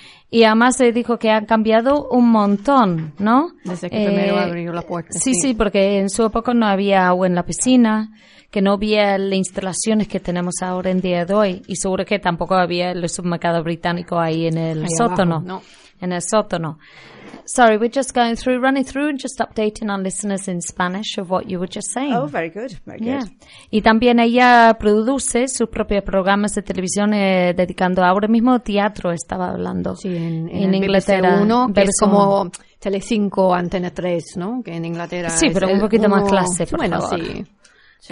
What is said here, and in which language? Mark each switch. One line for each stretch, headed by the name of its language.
Spanish: Y además se dijo que han cambiado un montón, ¿no? Desde que primero abrió la puerta. Sí, porque en su época no había agua en la piscina, que no había las instalaciones que tenemos ahora en día de hoy, y seguro que tampoco había el supermercado británico ahí en el sótano. Abajo, no. En el sótano.
English: Sorry, we're just going through, running through and just updating our listeners in Spanish of what you were just saying. Oh, very good, very good.
Spanish: Y también ella produce sus propios programas de televisión dedicando ahora mismo teatro, estaba hablando. Sí, en Inglaterra. BBC 1, que es como Telecinco, Antena 3, ¿no? Que en Inglaterra sí, pero un poquito más clase, por bueno, favor. Sí. Sí,